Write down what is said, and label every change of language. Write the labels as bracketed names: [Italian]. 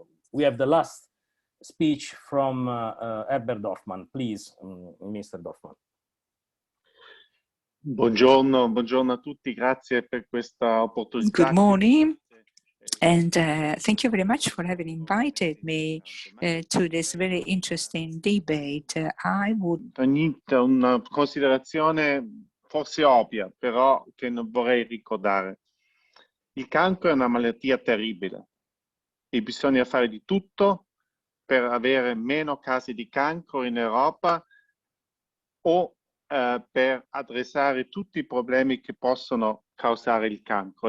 [English] We have the last speech from Herbert Dorfman. Please, Mr. Dorfman. [Italian] Buongiorno a tutti, grazie per questa opportunità. [English] Good morning, and thank you very much for having invited me to this very interesting debate. I would... [Italian] Una considerazione forse ovvia, però che non vorrei ricordare. Il cancro è una malattia terribile. E bisogna fare di tutto per avere meno casi di cancro in Europa o per adressare tutti i problemi che possono causare il cancro.